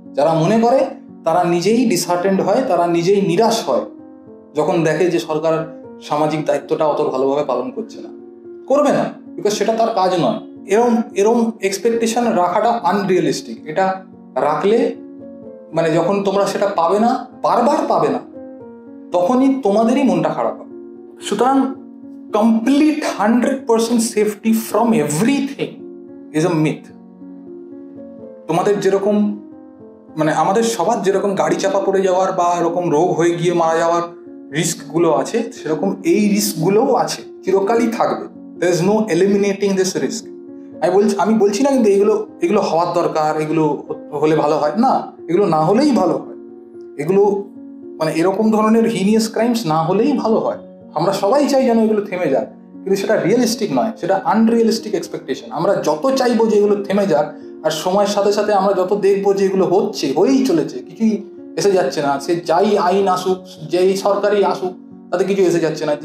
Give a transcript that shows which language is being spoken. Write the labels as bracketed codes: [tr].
[bn] যারা মনে করে তারা নিজেই ডিসহার্টেন্ড হয়, তারা নিজেই নিরাশ হয় যখন দেখে যে সরকার সামাজিক দায়িত্বটা অত ভালোভাবে পালন করছে না। করবে না, বিকজ সেটা তার কাজ নয়। এরম এক্সপেকটেশন রাখাটা আনরিয়েলিস্টিক। এটা রাখলে মানে যখন তোমরা সেটা পাবে না, বারবার পাবে না, তখনই তোমাদেরই মনটা খারাপ হবে। সুতরাং [en] complete 100% safety from everything is a myth. [bn] তোমাদের যেরকম মানে আমাদের সবার যেরকম গাড়ি চাপা পড়ে যাওয়ার বা এরকম রোগ হয়ে গিয়ে মারা যাওয়ার রিস্কগুলো আছে, সেরকম এই রিস্কগুলোও আছে, চিরকালই থাকবে। [en] there is no eliminating this risk. [bn] আমি বলছি না কিন্তু এগুলো হওয়ার দরকার, এগুলো হলে ভালো হয় না, এগুলো না হলেই ভালো হয়। এগুলো মানে এরকম ধরনের হিনিয়াস ক্রাইমস না হলেই ভালো হয়। আমরা সবাই চাই যেন এগুলো থেমে যাক, কিন্তু সেটা রিয়েলিস্টিক নয়, সেটা আনরিয়েলিস্টিক এক্সপেকটেশন। আমরা যত চাইবো যে এগুলো থেমে যাক, আর সময়ের সাথে সাথে আমরা যত দেখবো যে এগুলো হয়েই চলেছে, কিছুই এসে যাচ্ছে না, সে যাই আইন আসুক, যেই সরকারই আসুক, তাতে কিছু এসে যাচ্ছে না।